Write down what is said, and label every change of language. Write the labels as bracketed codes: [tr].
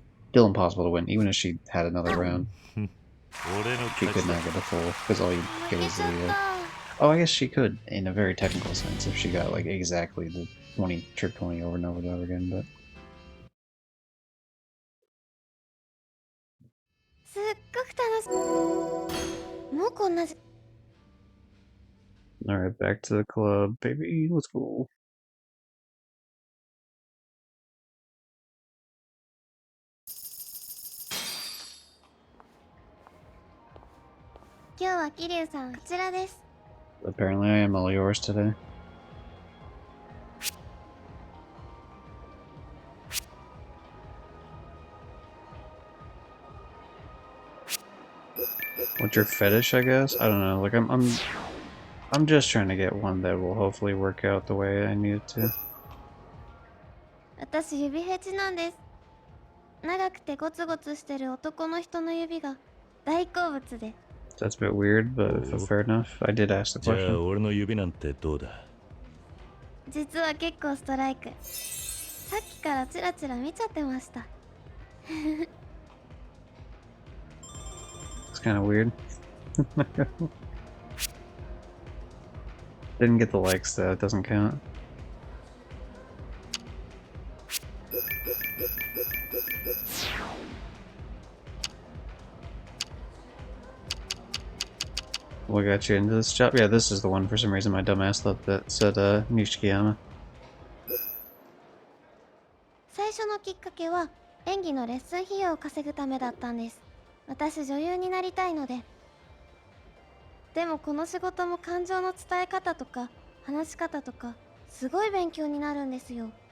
[en] Still impossible to win, even if she had another round. She could not get a full, because all you get is the... Oh, I guess she could, in a very technical sense, if she got, like, exactly the 20, trip 20 over and over and over again, but... [ja] すっごく楽しもうこんなじ [en] Alright, back to the club, baby. Let's go. [ja] 今日は桐生さんこちらです [en] Apparently I am all yours today. What's your fetish, I guess? I don't know. Like I'm just trying to get one that will hopefully work out the way I need it to. [ja] 私指フェチなんです。長くてゴツゴツしてる男の人の指が大好物で。 [en] That's a bit weird, but fair enough. I did ask the [ja] じゃあ [en] question. [ja] 俺の指なんてどうだ？実は結構ストライク。さっきからチラチラ見ちゃってました。 [en] It's kind of weird. Didn't get the likes though, it doesn't count. What got you into this job? Yeah, this is the one for some reason my dumbass thought that said Nishikiyama. [ja] 最初のきっかけは演技のレッスン費用を稼ぐためだったんです。私女優になりたいので。でもこの仕事も感情の伝え方とか話し方とかすごい勉強になるんですよ。